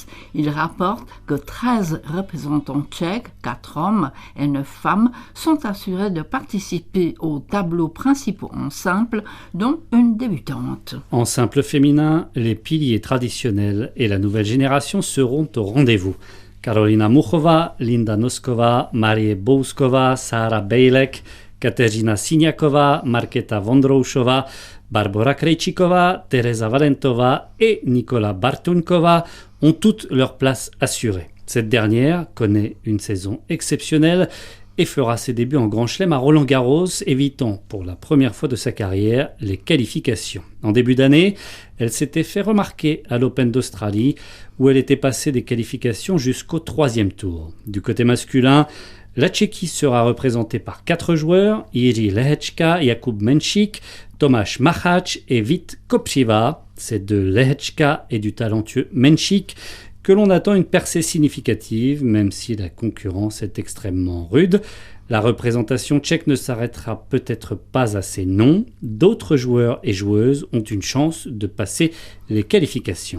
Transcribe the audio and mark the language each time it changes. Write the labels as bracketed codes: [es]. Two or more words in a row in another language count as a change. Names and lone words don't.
[fr] Il rapporte que 13 représentants tchèques, 4 hommes et 9 femmes, sont assurés de participer aux tableaux principaux en simple, dont une débutante. En simple féminin, les piliers traditionnels et la nouvelle génération seront au rendez-vous. Karolina Muchová, Linda Nosková, Marie Bousková, Sára Bejlek, Kateřina Siniaková, Markéta Vondroušová, Barbora Krejčíková, Tereza Valentová et Nicola Bartuňková ont toutes leur place assurée. Cette dernière connaît une saison exceptionnelle et fera ses débuts en Grand Chelem à Roland-Garros, évitant pour la première fois de sa carrière les qualifications. En début d'année, elle s'était fait remarquer à l'Open d'Australie, où elle était passée des qualifications jusqu'au 3e tour. Du côté masculin, la Tchéquie sera représentée par 4 joueurs, Jiří Lehečka, Jakub Menšík, Tomáš Machač et Vít Kopřiva. C'est de Lehečka et du talentueux Menšík que l'on attend une percée significative, même si la concurrence est extrêmement rude. La représentation tchèque ne s'arrêtera peut-être pas à ses noms. D'autres joueurs et joueuses ont une chance de passer les qualifications.